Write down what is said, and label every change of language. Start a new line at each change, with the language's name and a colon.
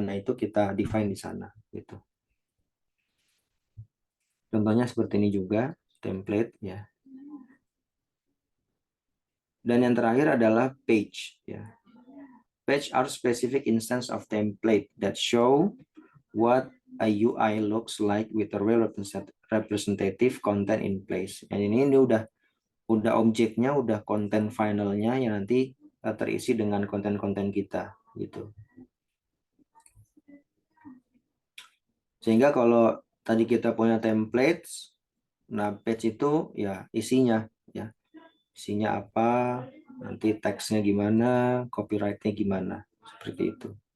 Indonesian: Nah, itu kita define di sana gitu. Contohnya seperti ini juga template ya. Dan yang terakhir adalah page ya.
English: Page are specific instance of template that show what a UI looks like with a real representative content in place.
Indonesian: Dan ini udah objeknya, udah konten finalnya yang nanti terisi dengan konten-konten kita gitu. Sehingga kalau tadi kita punya templates, nah page itu ya isinya ya, isinya apa, nanti teksnya gimana, copyrightnya gimana, seperti itu.